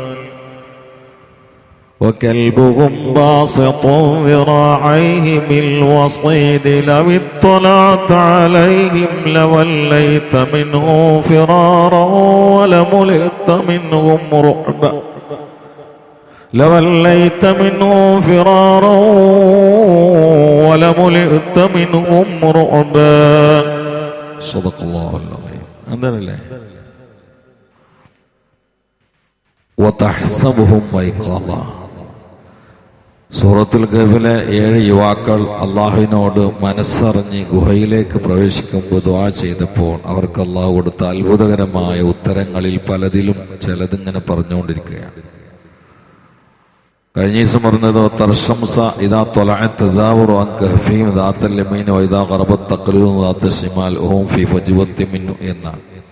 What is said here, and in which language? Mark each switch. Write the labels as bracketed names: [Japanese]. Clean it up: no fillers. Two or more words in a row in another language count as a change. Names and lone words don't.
[Arabic] وكلبهم باسط ذراعيه بالوصيد لو اطلعت عليهم لوليت منهم فرارا ولملئت منهم رعبا لوليت منهم فرارا ولملئت منهم رعبا. صدق الله العظيم. അന്തരല്ലേ? وتحسبهم أيقاظا. [Malayalam] സൂറത്തുൽ കഹ്ഫിലെ 7 യുവാക്കൾ അള്ളാഹുവിനോട് മനസ്സറിഞ്ഞ് ഗുഹയിലേക്ക് പ്രവേശിക്കുമ്പോൾ ദുആ ചെയ്തപ്പോൾ അവർക്ക് അള്ളാഹു കൊടുത്ത അത്ഭുതകരമായ ഉത്തരങ്ങളിൽ പലതിലും ചിലതിങ്ങനെ പറഞ്ഞുകൊണ്ടിരിക്കുകയാണ്. കഴിഞ്ഞ ദിവസം പറഞ്ഞത് [Arabic] وترى الشمس إذا طلعت تزاور عن كهفهم ذات اليمين وإذا غربت تقرضهم ذات الشمال وهم في فجوة منه എന്നാണ്.